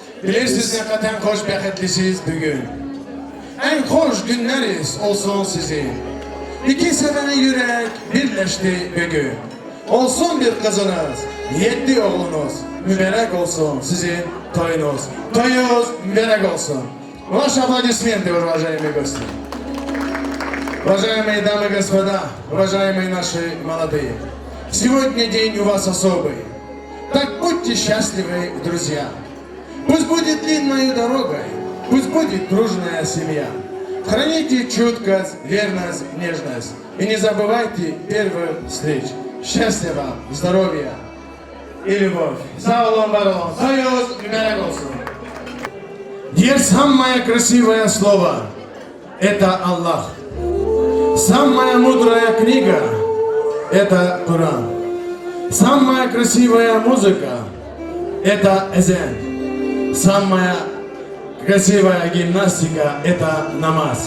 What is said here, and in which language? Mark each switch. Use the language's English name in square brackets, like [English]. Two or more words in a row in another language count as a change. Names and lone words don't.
[Turkish] Bilirsiniz hakikaten xoşbəxtlisiniz bugün. En hoş günleriz olsun sizin. İki seven yürek birleşti bugün. Olsun bir kızınız, 7 oğlunuz. Mübarek olsun sizin toyunuz. Toyunuz mübarek olsun. [Russian] Ваши аплодисменты, уважаемые гости. Уважаемые дамы и господа, уважаемые наши молодые. Сегодня день у вас особый. Так будьте счастливы, друзья. Пусть будет длинной дорогой, пусть будет дружная семья. Храните чуткость, верность, нежность. И не забывайте первых встреч. Счастья вам, здоровья и любовь. [Turkish] Sağ olun, var olun. Союз mübarek olsun. [Russian] Теперь самое красивое слово – это Аллах. Самая мудрая книга – это Коран. Самая красивая музыка – это эзан. Самая красивая гимнастика – это намаз.